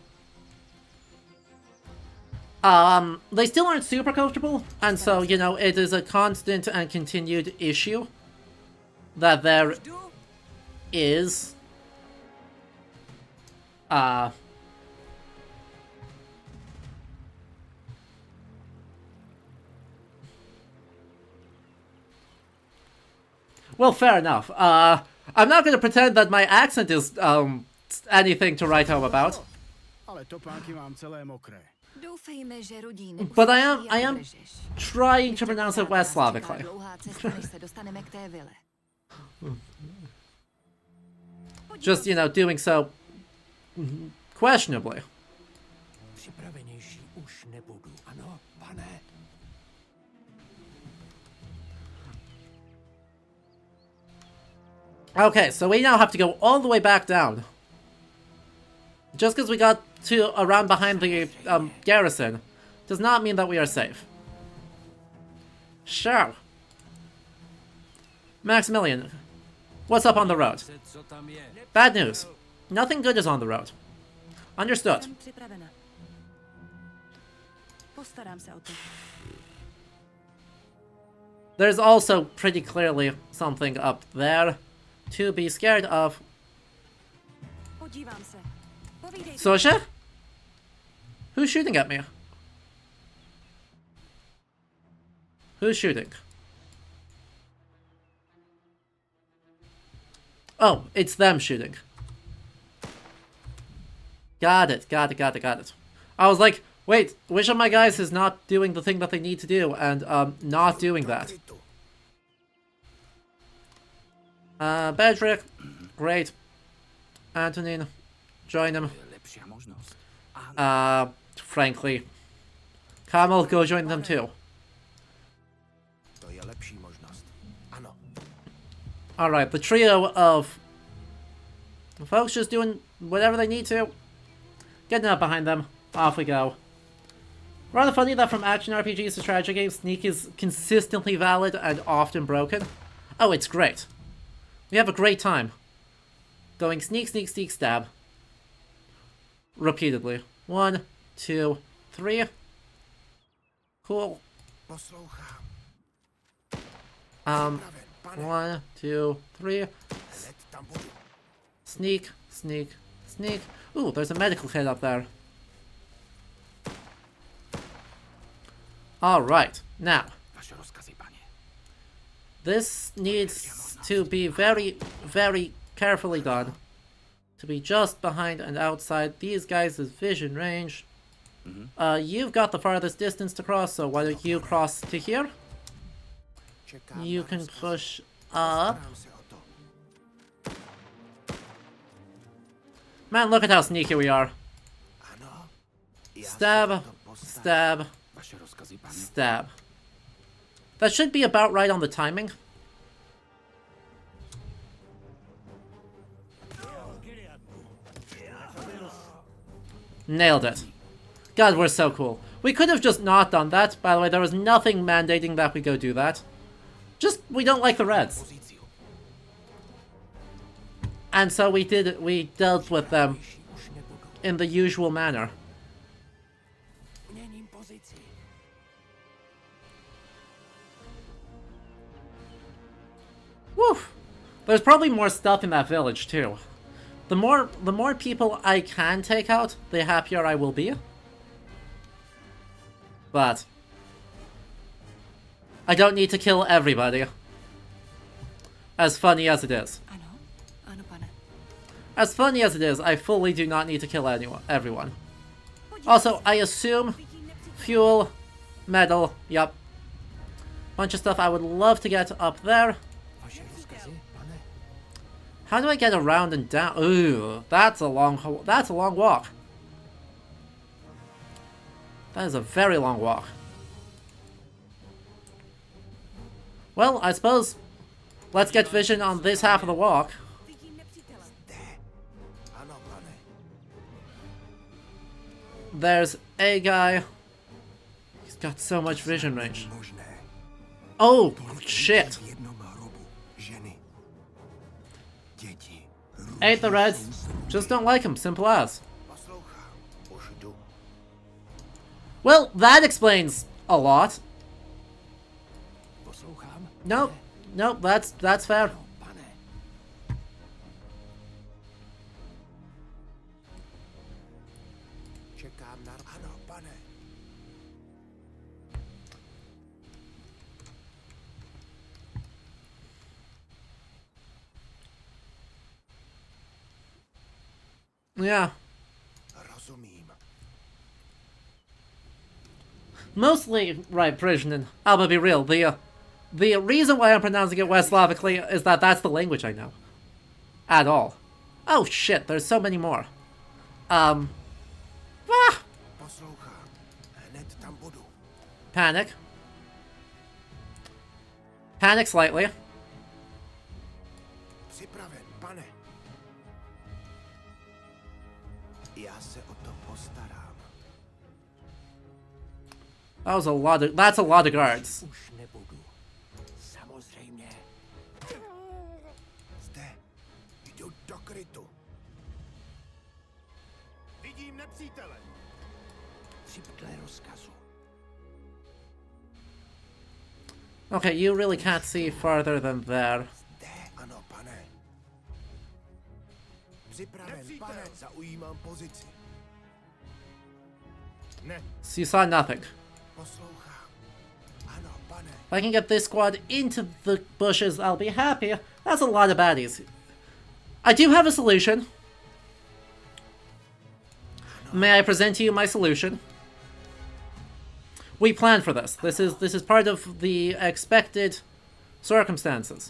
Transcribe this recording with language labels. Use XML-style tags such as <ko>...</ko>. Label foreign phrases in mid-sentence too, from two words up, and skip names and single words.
<en>They still aren't super comfortable, and so, you know, it is a constant and continued issue that there is, well, fair enough. I'm not going to pretend that my accent is, anything to write home about.</en> <sk>Ale topánky mám celé mokré.</sk> <cs>Doufejme, že Rudí</cs> <en>But I</en> <cs>nepustí</cs> <en>am</en> <cs>a udržeš.</cs> <en>trying to pronounce it West</en> <cs>Nás čeká</cs> <en>Slavically.</en> <cs>dlouhá cesta, než se dostaneme k té vile.</cs> <en>Just, you know, doing so questionably.</en> <cs>Připravenější už nebudu, ano, pane?</cs> <en>Okay, so we now have to go all the way back down. Just because we got to around behind the garrison does not mean that we are safe. Sure. Maximilian, what's up on the road?</en> <cs>Se, co tam je?</cs> <en>Bad news. Nothing good is on the road. Understood.</en> <cs>Jsem připravena. Postarám se o to.</cs> <en>There's also pretty clearly something up there to be scared of.</en> <cs>Podívám se. Povídej. Sosha?</cs> <en>Who's shooting at me? Who's shooting? Oh, it's them shooting. Got it, got it, got it, got it. I was like, wait, which of my guys is not doing the thing that they need to do and not doing that? Bedrick, great. Antonin, join him.</en> <cs>Je lepší možnost.</cs> <en>Frankly. Kamal, go join them too.</en> <cs>To je lepší možnost. Ano.</cs> <en>Alright, the trio of folks just doing whatever they need to. Getting up behind them. Off we go. Rather funny that from action RPGs to strategy games, sneak is consistently valid and often broken. Oh, it's great. We have a great time. Going sneak, sneak, sneak, stab. Repeatedly. 1, 2, 3. Cool.</en> <cs>Poslouchám. 1, 2, 3. Hned tam budu.</cs> <en>Sneak, sneak, sneak. Ooh, there's a medical kit up there. Alright, now.</en> <cs>Vaše rozkazy, pane.</cs> <en>This needs to be very, very carefully done. To be just behind and outside these guys' vision range. You've got the farthest distance to cross, so why don't you cross to here?</en> <cs>Čekám</cs> <en>You</en> <cs>na</cs> <en>can</en> <cs>rozkaz.</cs> <en>push up.</en> <cs>Starám se o to.</cs> <en>Man, look at how sneaky we are.</en> <cs>Ano. Já se</cs> <en>Stab,</en> <cs>o to postarám.</cs> <en>stab,</en> <cs>Vaše rozkazy, pane.</cs> <en>stab. That should be about right on the timing. Nailed it. God, we're so cool. We could have just not done that. By the way, there was nothing mandating that we go do that. Just, we don't like the Reds.</en> <sk>Pozíciu.</sk> <en>And so we dealt with them</en> <cs>Už nebudu.</cs> <en>in the usual manner.</en> <cs>Měním pozici.</cs> <en>Woof. There's probably more stuff in that village too. The more people I can take out, the happier I will be. But I don't need to kill everybody. As funny as it is.</en> <cs>Ano, ano, pane.</cs> <en>As funny as it is, I fully do not need to kill everyone. Also, I assume fuel, metal, yep. Bunch of stuff I would love to get up there.</en> <cs>Vaše rozkazy, pane.</cs> <en>How do I get around and down? Ooh, that's a long walk. That is a very long walk. Well, I suppose let's get vision on this half of the walk.</en> <cs>Vidím nepřítele. Ano, pane.</cs> <en>There's a guy. He's got so much vision range.</en> <cs>Možné.</cs> <en>Oh,</en> <cs>Tolik</cs> <en>shit.</en> <cs>lidí v jednom hrobu. Ženy. Děti.</cs> <en>Ate the Reds. Just don't like him, simple as.</en> <cs>Poslouchám. Už jdu.</cs> <en>Well, that explains a lot.</en> <cs>Poslouchám.</cs> <en>Nope, nope, that's fair.</en> <cs>Ano, pane. Čekám na... Ano, pane.</cs> <en>Yeah.</en> <cs>Rozumím.</cs> <en>Mostly, right, Prisian, I'll be real, The reason why I'm pronouncing it West Slavically is that that's the language I know. At all. Oh shit, there's so many more. Ah!</en> <cs>Poslouchám. Hned tam budu.</cs> <en>Panic. Panic slightly.</en> <cs>Připraven, pane. Já se o to postarám.</cs> <en>That's a lot of guards.</en> <cs>Už nebudu. Samozřejmě. Zde. Jdu do krytu. Vidím nepřítele. Připtle rozkazu.</cs> <en>Okay, you really can't see farther than there.</en> <cs>Zde, ano, pane. Připraven, pane. Zaujímám pozici. Ne,</cs> <en>So you saw nothing.</en> <cs>poslouchám. Ano, pane.</cs> <en>If I can get this squad into the bushes, I'll be happy. That's a lot of baddies. I do have a solution. May I present to you my solution? We planned for this. This is part of the expected circumstances.</en>